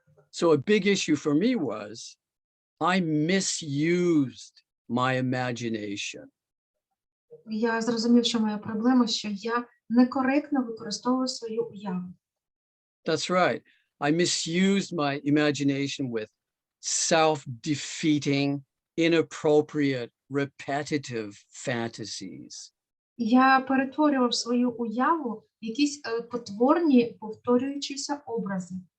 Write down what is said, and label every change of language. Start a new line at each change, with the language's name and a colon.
English: So a big issue for me was I misused my imagination.
Ukrainian: Я зрозумів, що моя проблема, що я некоректно використовую свою уяву.
English: That's right. I misused my imagination with self-defeating, inappropriate, repetitive fantasies.
Ukrainian: Я перетворював свою уяву в якісь потворні, повторюючіся образи.